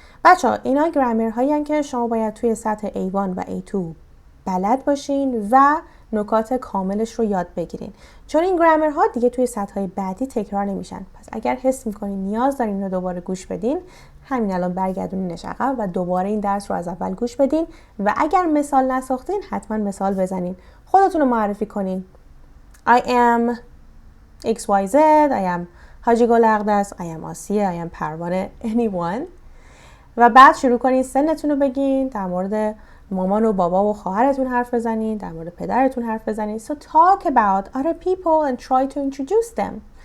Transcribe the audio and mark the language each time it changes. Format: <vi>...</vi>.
<fa>بچه‌ها اینا گرامر هایی هستند که شما باید توی سطح A1 و A2 بلد باشین و نکات کاملش رو یاد بگیرین، چون این گرامر ها دیگه توی سطح های بعدی تکرار نمیشن. پس اگر حس میکنین نیاز دارین رو دوباره گوش بدین، همین الان برگردونینش عقب و دوباره این درس رو از اول گوش بدین و اگر مثال نساختین حتما مثال بزنین، خودتون رو معرفی کنین.</fa> <en>I am XYZ, I am حاجی گل اقدس، I am آسیه، I am پروانه، anyone.</en> <fa>و بعد شروع کنین سنتون رو بگین، در مورد مامان و بابا و خواهرتون حرف بزنین، در مورد پدرتون حرف بزنین.</fa> <en>So talk about other people and try to introduce them.</en>